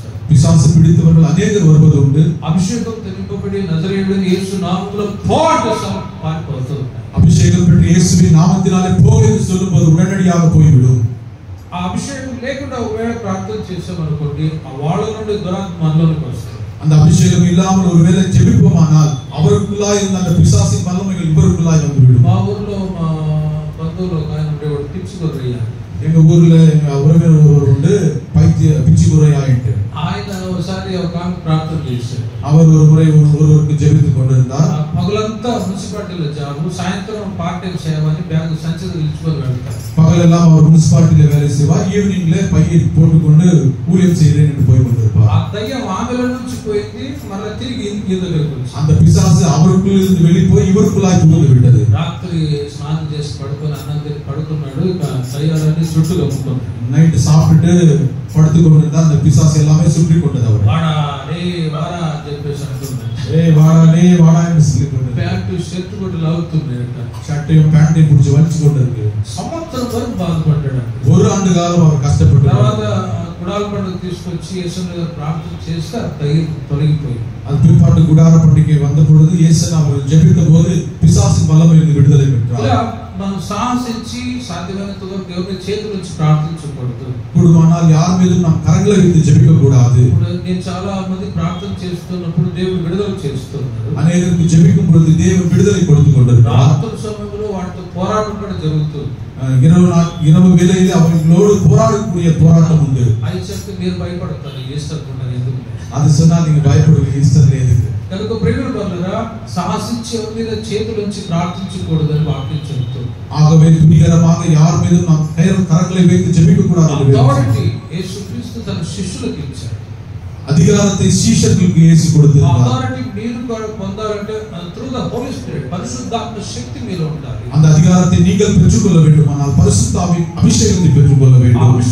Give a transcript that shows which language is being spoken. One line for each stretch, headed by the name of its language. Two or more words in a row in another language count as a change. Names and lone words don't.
Tamil: பிசாசு பிடித்தவர்கள் அநேகர் வருவது உண்டு.
Telugu: అభిషేకంతో నింపబడి నజరేయుడైన యేసు నామములో పోటు పారిపోతారు.
Tamil: அபிஷேகம் பெற்ற இயேசுவின் நாமத்தினாலே போ என்று சொல்லும்போது உடனடியாக போய்விடும்.
Telugu: ఆ అభిషేకం లేకుండా ఒకవేళ ప్రార్థన చేసామనుకోండి ఆ వాళ్ళ నుండి దురాత్మ మనలోకి వస్తుంది.
Tamil: அந்த அபிஷேகம் இல்லாமல் ஒருவேளை ஜெபிப்போமானால் அவருக்குள்ளாய் இருந்த அந்த பிசாசின் வல்லமைகள் இவருக்குள்ளாய் வந்துவிடும்.
Telugu: మా ఊర్లో మా బంధువులు ఒక ఆయన ఉండేవాడు పిచ్చిగొర్రయ్య.
Tamil: எங்க ஊர்ல எங்க உறவினர் ஒருவர் உண்டு பிச்சிகுறையாயிட்டு.
Telugu: ఆయన ఒకసారి ఒక ఆమె ప్రార్థన చేశారు.
Tamil: அவர் ஒரு முறை ஒருவருக்கு ஜெபித்துக் கொண்டிருந்தார்.
Telugu: పగలంతా మున్సిపాలిటీలో జాబు, సాయంత్రం
English: part time
Telugu: సేవ అని బ్యాగ్ సంచిలో ఇచ్చుకొని వెళ్తారు.
Tamil: பகலெல்லாம் அவர் முனிசிபாலிட்டியில வேலை செய்வார். ஈவினிங்ல பையை போட்டுக்கொண்டு ஊழியம் செய்கிறேன் என்று போய் கொண்டிருப்பார்.
Telugu: ఆ దయ్యం ఆమెలో నుంచి పోయింది మళ్ళీ తిరిగి ఈయనలోకి వచ్చింది.
Tamil: அந்த பிசாசு அவருக்குள் இருந்து வெளிப்போய் இவருக்குள்ளாய் புகுந்து விட்டது.
Telugu: రాత్రి స్నానం చేసి పడుకొని అన్నం తిని పడుకున్నాడు. ఇక దయ్యాలన్నీ చుట్టూ కమ్ముకున్నాడు.
Tamil: நைட் சாப்பிட்டு படுத்து கொண்டிருந்தா அந்த பிசாசு எல்லாமே சுற்றி கொண்டது. அவர்
Telugu: వాడా రే వాడా అని చెప్పేసి అంటున్నాడు.
Tamil: வாடா என்று சொல்லி கொண்டு
English: pant shirt
Telugu: కూడా లాగుతున్నాడు.
Tamil: ஷர்ட்டையும் பேண்டையும் பிடிச்சு வலிச்சு கொண்டிருக்கு.
Telugu: సంవత్సరం వరకు బాధపడ్డాడు.
Tamil: ஒரு ஆண்டு காலம் அவர் கஷ்டப்பட்டு
Telugu: తర్వాత గుడాల పండుగ తీసుకొచ్చి యేసుని దగ్గర ప్రార్థన చేస్తే ఆ దయ్యం తొలగిపోయింది.
Tamil: அது பிற்பாட்டு குடார பண்டிகை வந்த பொழுது இயேசு அவர் ஜெபித்த போது பிசாசின் வல்லமையிலிருந்து விடுதலை பெற்றார்.
Telugu: మనం సాహసించి సాధ్యమైనంత వరకు దేవుని చేతుల నుంచి ప్రార్థించకూడదు.
Tamil: கூடுமானால் யார் மீதும் நாம் கரங்களை வைத்து ஜெபிக்க கூடாது.
Telugu: నేను చాలా మంది ప్రార్థన చేస్తున్నప్పుడు దేవుడు విడుదల చేస్తున్నాడు.
Tamil: அநேகருக்கு ஜெபிக்கும் பொழுது தேவன் விடுதலை கொடுத்து கொண்டிருக்கிறார்.
Telugu: రాత్రి సమయంలో వాటితో పోరాటం కూడా జరుగుతుంది.
Tamil: இரவு வேளையில் அவர்களோடு போராடக்கூடிய போராட்டம் உண்டு.
Telugu: అది చెప్తే మీరు భయపడతారు ఈస్టర్ పండుగ ఎందుకు?
Tamil: அது சொன்னா நீங்க பயப்படுவீங்க ஈஸ்டர்ல எதுக்கு?
Telugu: కనుక ప్రియుల వల్లరా సాహసించి ఎవరి మీద చేతులుంచి ప్రార్థించకూడదని వాక్యం చెబుతుంది.
Tamil: ஆகவே துணிகரமாக யார் மீதும் நாம் கரங்களை வைத்து ஜெபிக்க கூடாது.
Telugu: అథారిటీ యేసుక్రీస్తు తన శిష్యులకు ఇచ్చాడు.
Tamil: அதிகாரத்தை சீஷர்களுக்கு இயேசு கொடுத்தார்.
Telugu: అథారిటీ మీరు పొందాలంటే
English: through the Holy Spirit
Telugu: పరిశుద్ధాత్మ శక్తి మీలో ఉండాలి.
Tamil: அந்த அதிகாரத்தை நீங்கள் பெற்றுக்கொள்ள வேண்டுமானால் பரிசுத்த ஆவியின் அபிஷேகத்தை பெற்றுக்கொள்ள வேண்டும்.